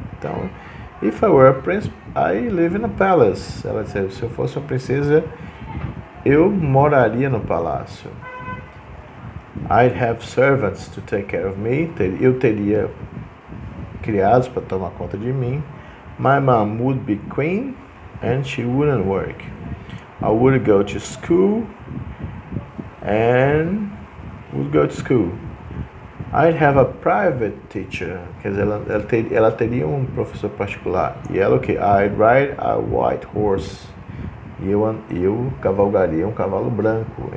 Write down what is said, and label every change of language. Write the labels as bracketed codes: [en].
[en] Então, if I were a prince, I live in a palace. [pt] Ela disse, se eu fosse uma princesa, eu moraria no palácio. [en] I'd have servants to take care of me. [pt] Eu teria criados para tomar conta de mim. [en] My mom would be queen and she wouldn't work. I would go to school and would go to school. I'd have a private teacher. [pt] Quer dizer, ela teria um professor particular. E ela o que? [en] I'd ride a white horse. [pt] E eu cavalgaria um cavalo branco.